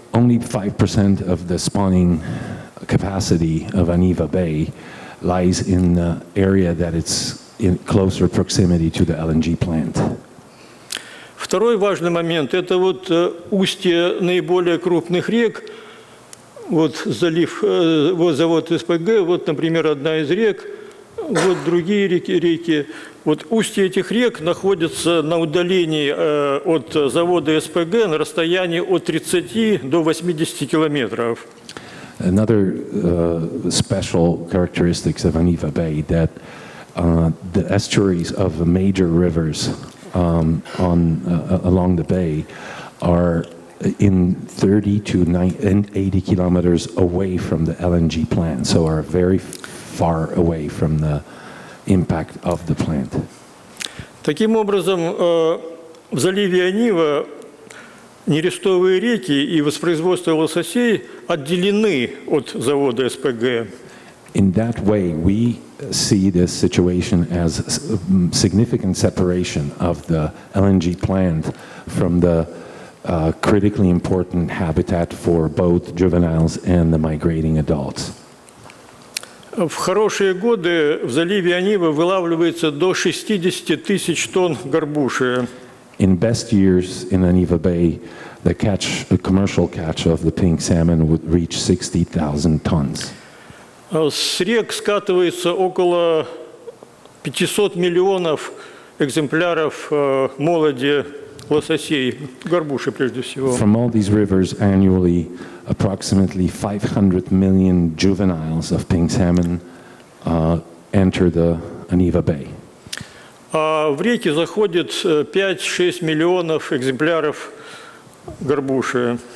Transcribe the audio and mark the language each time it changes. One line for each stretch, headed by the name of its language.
English: Only 5% of the spawning capacity of Aniva Bay lies in the area that it's in closer proximity to the LNG plant.
Russian: Второй важный момент – это вот устье наиболее крупных рек. Вот залив, вот завод СПГ, вот, например, одна из рек, вот другие реки. Вот устья этих рек находятся на удалении от завода СПГ на расстоянии от 30 до 80 километров.
English: Another special characteristics of Aniva Bay that the estuaries of the major rivers along the bay are in 30 to 80 kilometers away from the LNG plant, so are very far away from the impact of the plant.
Russian: Таким образом, в заливе Анива нерестовые реки и воспроизводство лососей отделены от завода СПГ.
English: In that way, we see this situation as significant separation of the LNG plant from the critically important habitat for both juveniles and the migrating adults.
Russian: В хорошие годы в заливе Анива вылавливается до 60 тысяч тонн горбуши.
English: In best years in Aniva Bay, the commercial catch of the pink salmon would reach 60,000 tons.
Russian: С рек скатывается около 500 миллионов экземпляров молоди лососей, горбуши прежде всего.
English: From all these rivers annually, approximately 500 million juveniles of pink salmon enter the Aniva Bay.
Russian: А в реки заходит 5-6 миллионов экземпляров горбуши.